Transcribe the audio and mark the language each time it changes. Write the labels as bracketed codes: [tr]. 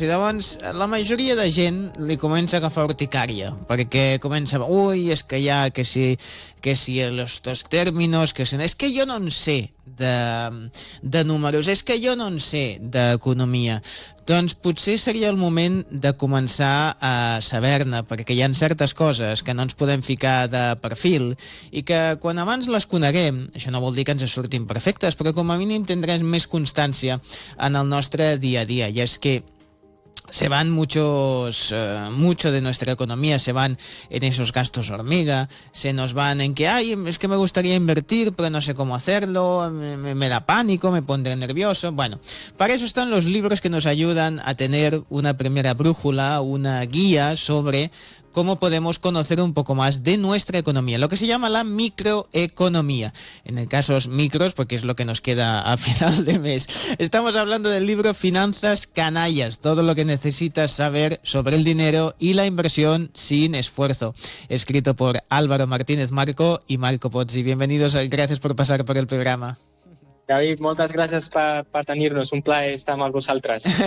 [ca] I llavors la majoria de gent li comença a agafar urticària, perquè comença, ui, és que hi ha que si els dos términos, que si... És que jo no en sé de números, és que jo no en sé d'economia. Doncs potser seria el moment de començar a saber-ne, perquè hi ha certes coses que no ens podem ficar de perfil i que quan abans les coneguem, això no vol dir que ens surtin perfectes, però com a mínim tindrem més constància en el nostre dia a dia. [es] I és que se van muchos, mucho de nuestra economía, se van en esos gastos hormiga, se nos van en que, ay, es que me gustaría invertir, pero no sé cómo hacerlo, me da pánico, me pondré nervioso. Bueno, para eso están los libros que nos ayudan a tener una primera brújula, una guía sobre cómo podemos conocer un poco más de nuestra economía, lo que se llama la microeconomía. En el caso micros, porque es lo que nos queda a final de mes. Estamos hablando del libro Finanzas Canallas, todo lo que necesitas saber sobre el dinero y la inversión sin esfuerzo. Escrito por Álvaro Martínez Marco y Marco Pozzi. Bienvenidos, gracias por pasar por el programa. [ca] David, moltes gràcies per tenir-nos. Un plaer estar amb vosaltres.